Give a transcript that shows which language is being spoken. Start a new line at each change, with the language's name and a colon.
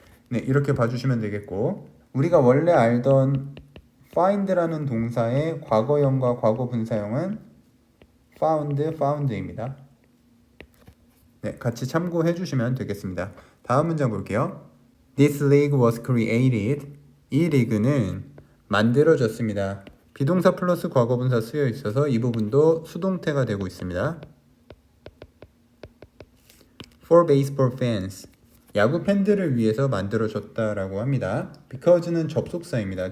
Korean: 네, 이렇게 봐주시면 되겠고 우리가 원래 알던 find라는 동사의 과거형과 과거 분사형은 found입니다. 네, 같이 참고해 주시면 되겠습니다. 다음 문장 볼게요.
English: This league was created.
Korean: 이 리그는 만들어졌습니다. 비동사 플러스 과거분사 쓰여 있어서 이 부분도 수동태가 되고 있습니다.
English: For baseball fans.
Korean: 야구 팬들을 위해서 만들어졌다라고 합니다. Because는 접속사입니다.